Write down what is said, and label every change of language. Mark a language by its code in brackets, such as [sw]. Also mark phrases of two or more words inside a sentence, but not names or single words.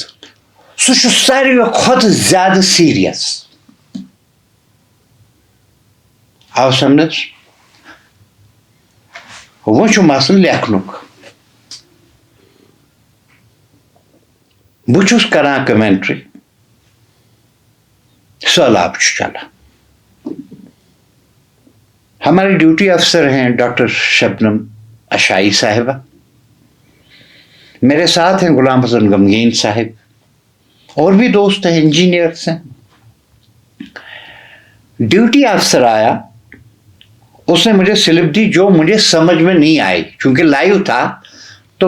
[ks] سُہ چھُ ساروی کھۄتہٕ زیادٕ سیٖریَس آو سمجھس وۄنۍ چھُ مسلہٕ لیکھنُک بہٕ چھُس کران کمنٹری سہلاب چھُ چلان [ur] ہمارے ڈیوٹی افسر ہیں ڈاکٹر شبنم اشائی صاحبہ میرے ساتھ ہیں غلام حسن غمگین صاحب اور بھی دوست ہیں انجینئرس ہیں ڈیوٹی افسر آیا اس نے مجھے سلپ دی جو مجھے سمجھ میں نہیں آئی چونکہ لائیو تھا تو